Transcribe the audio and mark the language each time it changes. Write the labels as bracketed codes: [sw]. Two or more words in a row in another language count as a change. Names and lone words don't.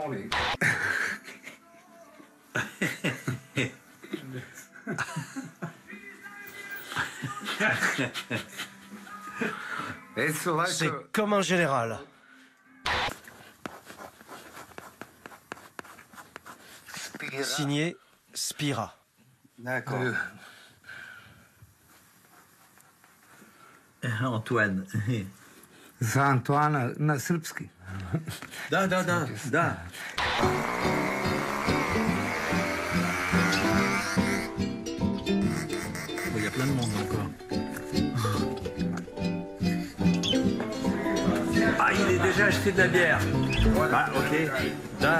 [fr] C'est comme un général. Signé Spira. D'accord. Antoine. [sr] Za Antoana na srpski. Da. [fr] Il y a plein de monde encore. Ah, il est déjà acheté de la bière. Ah, ok. Da.